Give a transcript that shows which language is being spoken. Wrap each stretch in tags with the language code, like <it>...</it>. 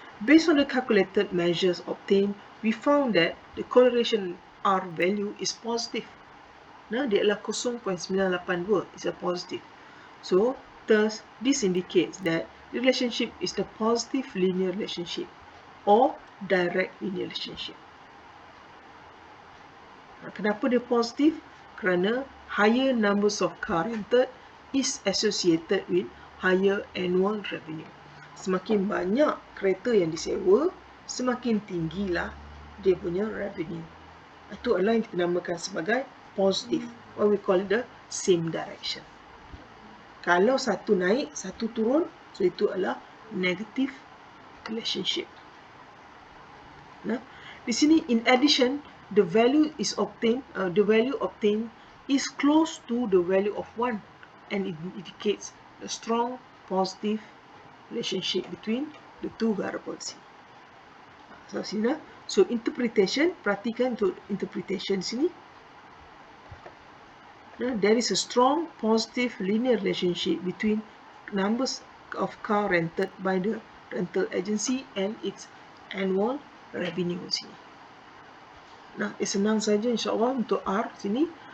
<en>Based on the calculated measures obtained, we found that the correlation R value is positive.</en> <ms>Nah, dia adalah 0.982,</ms> <en>is a positive. So, thus, this indicates that the relationship is the positive linear relationship or direct linear relationship.</en> <ms>Kenapa dia positif? Kerana</ms> <en>higher numbers of car rented is associated with higher annual revenue.</en> <ms>Semakin banyak kereta yang disewa, semakin tinggilah dia punya revenue. Itu adalah yang kita namakan sebagai positif.</ms> <en>What we call it the same direction.</en> <ms>Kalau satu naik, satu turun, so itu adalah</ms> <en>negative relationship.</en> <ms>Nah, di sini</ms> <en>in addition, the value obtained is close to the value of 1 and it indicates a strong positive relationship between the two variables.</en> <ms>So sini, so interpretation, perhatikan untuk interpretation sini.</ms> <en>There is a strong positive linear relationship between numbers of car rented by the rental agency and its annual revenue</en> <ms>sini. Nah, senang saja insyaAllah untuk R sini.</ms>